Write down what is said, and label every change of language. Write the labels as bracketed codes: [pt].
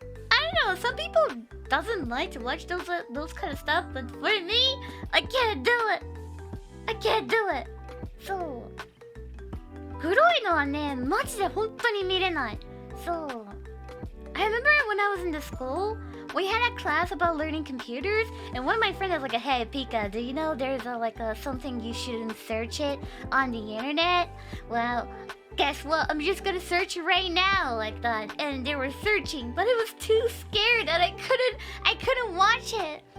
[en] I don't know, some people doesn't like to watch those kind of stuff, but for me, I can't do it. I can't do it. So... [ja] 黒いのはね、マジで本当に見れない。そう。 [en] I remember when I was in the school, we had a class about learning computers, and one of my friends was like, "Hey, Pika, do you know there's something you shouldn't search it on the internet?" Well, guess what? I'm just gonna search it right now, like that. And they were searching, but I was too scared that I couldn't watch it.